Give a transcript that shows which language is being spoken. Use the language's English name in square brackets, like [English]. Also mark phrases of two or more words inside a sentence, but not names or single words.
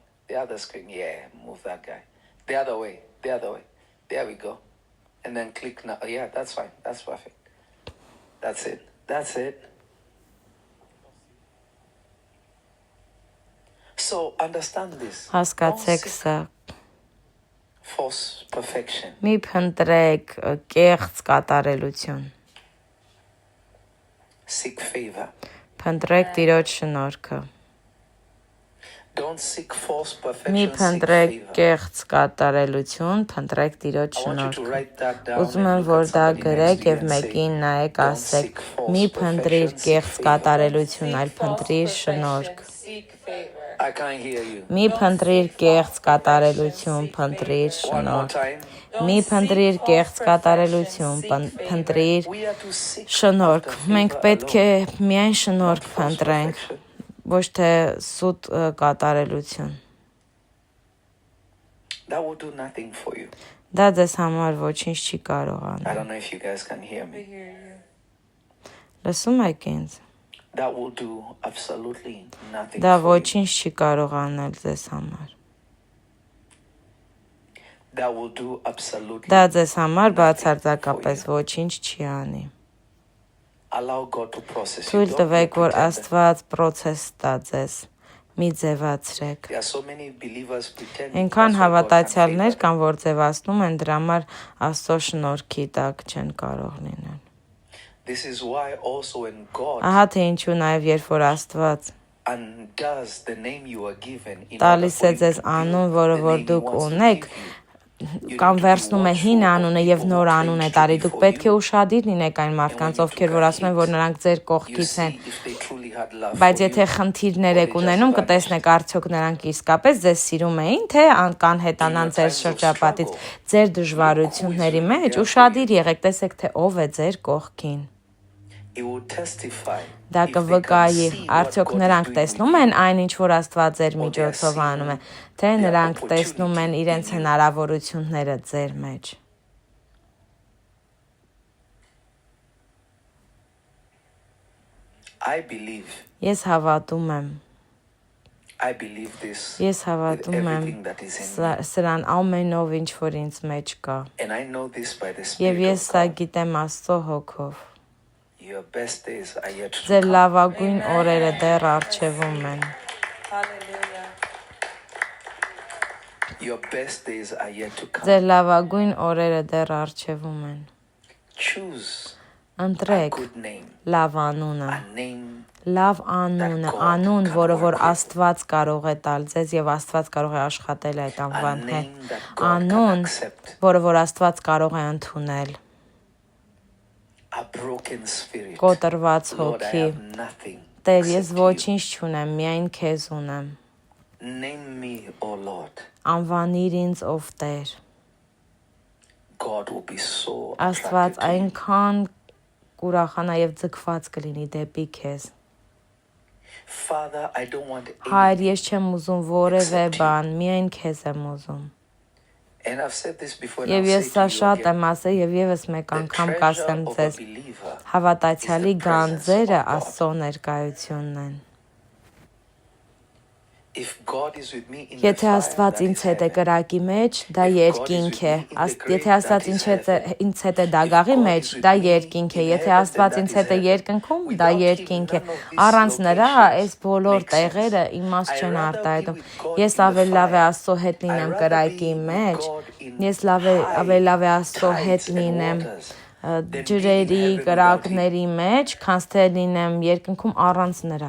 [English] The other screen, yeah, move that guy. The other way, the other way. There we go. And then click now. Yeah, that's fine. That's perfect. That's it. That's it. So understand this. [Armenian] Հասկացեք սա։ [English] False perfection. [Armenian] Մի փնտրեք կեղծ կատարելություն։ [English] Seek favor. [Armenian] Փնտրեք Տիրոջ շնորհքը։ [English] Don't seek false perfection. [Armenian] Մի [English] Seek [Armenian] փնտրեք [English] favor. [Armenian] կեղծ կատարելություն, փնտրեք Տիրոջ [English] I want you to [Armenian] շնորհքը։ [English] write that down. [Armenian] Ուզում եմ, [English] and look [Armenian] որ [English] at [Armenian] դա [English] somebody [Armenian] գրեք [English] next to you [Armenian] եւ [English] and say, [Armenian] մեկին նայեք, [English] "Don't [Armenian] ասեք. [English] seek false [Armenian] Մի փնտրիր [English] perfection, [Armenian] կեղծ [English] seek favor." [Armenian] կատարելություն, այլ փնտրիր շնորհք։ [English] Seek favor. I can't hear you. [Armenian] Մի փնտրիր կեղծ կատարելություն, փնտրիր [English] One more [Armenian] շնորհք։ [English] time. [Armenian] Մի փնտրիր կեղծ կատարելություն, փնտրիր [English] To seek [Armenian] շնորհք։ Մենք պետք է միայն շնորհք փնտրենք, ոչ թե սուտ կատարելություն։ [English] That will do nothing for you. [Armenian] Դա ձեզ համար ոչինչ չի կարող [English] I [Armenian] անել։ [English] don't know if you guys can hear me. [Armenian] Լսում եք ինձ։ [English] That will do absolutely nothing [Armenian] Դա [English] for you. [Armenian] ոչինչ չի կարող անել ձեզ համար։ [English] That will do absolutely. [Armenian] Դա ձեզ համար բացարձակապես ոչինչ չի անի։ [English] Allow God to process you. [Armenian] Թույլ [English] Don't [Armenian] տվեք, [English] be a [Armenian] որ [English] pretender. [Armenian] Աստված process տա ձեզ։ Մի ձևացրեք։ [English] There are so many believers pretending. [Armenian] Այնքան [English] That's why God can't [Armenian] հավատացյալներ [English] favor them. [Armenian] կան, որ ձևացնում են, դրա համար Աստծո շնորհքի տակ չեն կարող լինել։ [English] This is why also when God [Armenian] Ահա թե ինչու նաև երբ որ Աստված [English] undoes the name you are given in order [Armenian] տալիս [English] for [Armenian] է [English] him [Armenian] ձեզ [English] to build [Armenian] անուն, [English] the [Armenian] որը [English] name [Armenian] որ [English] he [Armenian] դուք [English] wants to [Armenian] ունեք, [English] give you, you [Armenian] կամ [English] need to be [Armenian] վերցնում է հին [English] watchful [Armenian] անունը [English] of [Armenian] եւ [English] people [Armenian] նոր [English] who [Armenian] անուն է [English] claim to [Armenian] տալի, [English] be [Armenian] դուք [English] for [Armenian] պետք է [English] you. [Armenian] ուշադիր լինեք այն մարդկանց, [English] And when you [Armenian] ովքեր [English] took [Armenian] որ [English] a [Armenian] ասում են, [English] hit, [Armenian] որ նրանք ձեր [English] You [Armenian] կողքից են, [English] see if they truly had love [Armenian] բայց [English] for [Armenian] եթե [English] you. [Armenian] խնդիրներ [English] or [Armenian] եք [English] they [Armenian] ունենում, [English] just [Armenian] կտեսնեք արդյոք նրանք իսկապես ձեզ սիրում էին, թե կան հետանան ձեր շրջապատից, ձեր դժվարությունների մեջ, ուշադիր եղեք, տեսեք թե ով է ձեր կողքին։ [English] He will testify. [Armenian] Դա [English] if they can [Armenian] կվկայի, [English] see what [Armenian] արդյոք [English] God is [Armenian] նրանք [English] doing [Armenian] տեսնում [English] with [Armenian] են [English] you. [Armenian] այն ինչ որ Աստված ձեր [English] Or they are [Armenian] միջոցով անում է, [English] seeing [Armenian] թե [English] their [Armenian] նրանք [English] opportunity [Armenian] տեսնում են իրենց [English] in you. [Armenian] հնարավորությունները ձեր մեջ։ [English] I believe. [Armenian] Ես հավատում եմ, [English] I believe this [Armenian] ես [English] with [Armenian] հավատում եմ [English] everything that is in me. [Armenian] սրան ամենով ինչ որ ինձ մեջ կա։ [English] And I know this by the [Armenian] Եվ [English] Spirit [Armenian] ես [English] of [Armenian] սա [English] God. [Armenian] գիտեմ Աստծո հոգով։ [English] Your best days are yet to [Armenian] Ձեր [English] come. [Armenian] լավագույն օրերը դեռ առջևում են։ [English] Hallelujah. Your best days are yet to come. [Armenian] Ձեր լավագույն օրերը դեռ առջևում են։ [English] Choose a [Armenian] Ընտրեք [English] good name. [Armenian] լավ անունը, [English] A name [Armenian] լավ անունը, անուն, որը որ Աստված կարող է տալ ձեզ եւ Աստված կարող է աշխատել այդ [English] a [Armenian] անվան հետ։ [English] name that God can [Armenian] Անուն, [English] accept. [Armenian] որը որ Աստված կարող է ընդունել։ [English] A broken spirit. [Armenian] Կոտրված [English] Lord, I [Armenian] հոգի։ [English] have nothing. [Armenian] Տեր, ես [English] except you. [Armenian] ոչինչ չունեմ, միայն քեզ ունեմ։ [English] Name me, O Lord. [Armenian] Անվանիր ինձ ով Տեր։ [English] God will be so [Armenian] Աստված [English] attracted to you. [Armenian] այնքան կուրախանա եւ ձգված կլինի դեպի քեզ։ [English] Father, I don't want [Armenian] Հայր, [English] anything. [Armenian] ես չեմ ուզում որևէ [English] except you. [Armenian] բան, միայն քեզ եմ ուզում։ [English] And I've said this before and [Armenian] Եվ [English] I'll [Armenian] ես [English] say [Armenian] սա [English] to you [Armenian] շատ [English] again. [Armenian] եմ ասել եւ եւս մեկ [English] The [Armenian] անգամ [English] treasure [Armenian] կասեմ [English] of a [Armenian] ձեզ, [English] believer [Armenian] հավատացյալի [English] is the presence [Armenian] գանձերը [English] of God. [Armenian] Աստծո ներկայությունն են։ [English] If God is with me in the [Armenian] Եթե [English] fire, [Armenian] Աստված [English] that [Armenian] ինձ [English] is [Armenian] հետ է [English] heaven. [Armenian] կրակի մեջ, դա երկինք է։ Եթե Աստված ինձ հետ է դագաղի մեջ, դա երկինք է։ Եթե Աստված ինձ հետ է երկնքում, դա երկինք է։ Առանց նրա այս բոլոր տեղերը իմաստ չեն արտահայտում։ Ես ավելի լավ է Աստծո հետ լինեմ կրակի մեջ, ես ավելի լավ է Աստծո հետ լինեմ ջրերի, կրակների մեջ, քան թե լինեմ երկնքում առանց նրա։